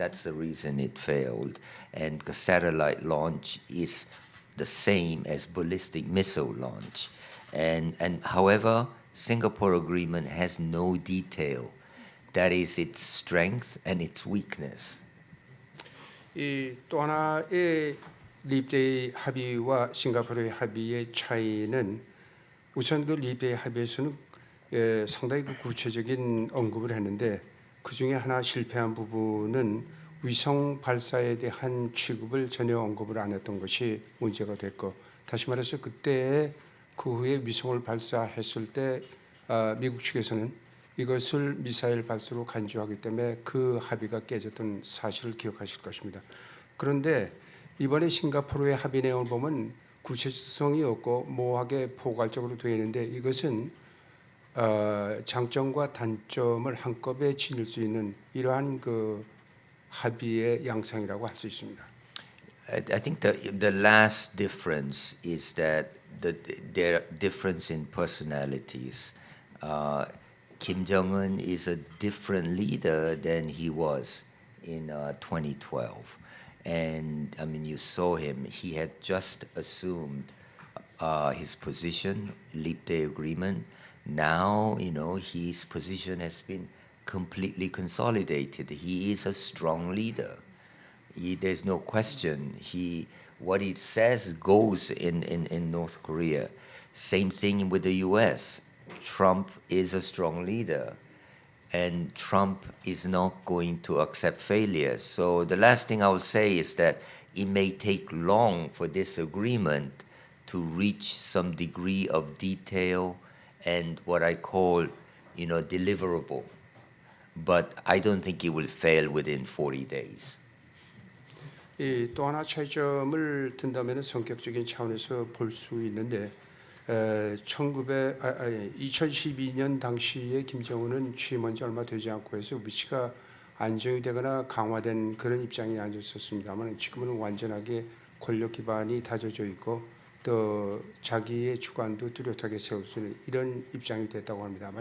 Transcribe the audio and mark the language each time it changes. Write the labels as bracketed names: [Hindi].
[English] That's the reason it failed, and the satellite launch is the same as ballistic missile launch, and however, Singapore Agreement has no detail. That is its strength and its weakness. [Korean] 이 또 하나의 립데이 합의와 싱가포르의 합의의 차이는 우선 그 립데이 합의에서는 상당히 그 구체적인 언급을 했는데 그 중에 하나 실패한 부분은 위성 발사에 대한 취급을 전혀 언급을 안 했던 것이 문제가 됐고 다시 말해서 그때 그 후에 위성을 발사했을 때 미국 측에서는 이것을 미사일 발사로 간주하기 때문에 그 합의가 깨졌던 사실을 기억하실 것입니다. 그런데 이번에 싱가포르의 합의 내용을 보면 구체성이 없고 모호하게 포괄적으로 되어 있는데 이것은 장점과 단점을 한꺼번에 지닐 수 있는 이러한 그 합의의 양상이라고 할 수 있습니다. [English] I think the last difference is that there difference in personalities. Kim Jong-un is a different leader than he was in 2012. And I mean, you saw him. He had just assumed his position, Leap Day Agreement. Now, his position has been completely consolidated. He is a strong leader. There's no question. What he says goes in North Korea. Same thing with the U.S. Trump is a strong leader, and Trump is not going to accept failure. So the last thing I will say is that it may take long for this agreement to reach some degree of detail and what I call, deliverable. But I don't think it will fail within 40 days. [Korean] 또 하나 차이점을 든다면 성격적인 차원에서 볼 수 있는데 2012년 당시에 김정은은 취임한 지 얼마 되지 않고 해서 위치가 안정이 되거나 강화된 그런 입장에 앉았었습니다만 지금은 완전하게 권력 기반이 다져져 있고 또 자기의 주관도 뚜렷하게 세울 수 있는 이런 입장이 됐다고 합니다.